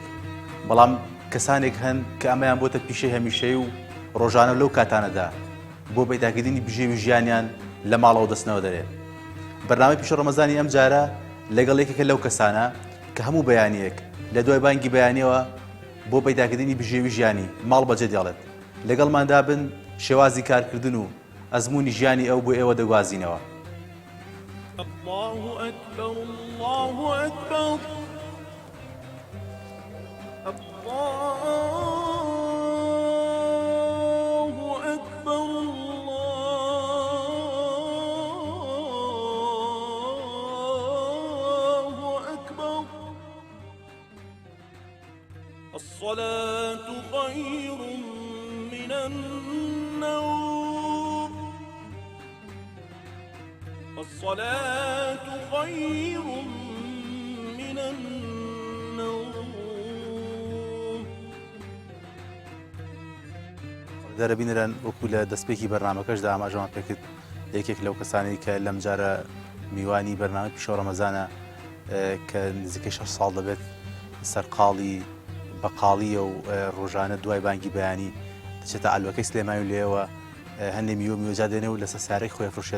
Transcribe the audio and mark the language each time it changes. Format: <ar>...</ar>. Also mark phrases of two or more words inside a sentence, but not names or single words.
<ckb>بەڵام کەسانێک هەن کە ئەمەیان بۆتە پیشەی هەمیشەی و ڕۆژانە لەو کاتانەدا بۆ پەیداکردنی بژێوی ژیانیان لە ماڵەوە دەستنەوە دەرێت. بەرنامەی پیشە ڕەمەزانی ئەم جارە لەگەڵ یەکێکە لەو کەسانە کە هەموو بەیانیەک لە دوای بانگی بەیانیەوە بۆ پەیداکردنی بژێوی ژیانی ماڵ بەجێ دێڵێت. لەگەڵماندا بن شێوازی کارکردن و ئەزموونی ژیانی ئەو بۆ ئێوە دەگوازینەوە.</ckb> <ar>الله أكبر الله أكبر الله أكبر الله أكبر الصلاة خير من النوم الصلاة خير من النوم</ar> <ckb>دەرەبینران وەکو لە دەستپێکی بەرنامەکەشدا ئاماژەمان پێکرد یەکێک لەو کەسانی کە لەم جارە میوانی بەرنامەی پیشە ڕەمەزانە کە نزیکەی 6 ساڵ دەبێت سەرقاڵی بەقاڵیە و ڕۆژانە دوای بانگی بەیانی دەچێتە ئالوەکەی سلێمانی و لێەوە هەندێک میوەجا دێنێ و لەسەر سارەی خۆی فرۆشێت.</ckb>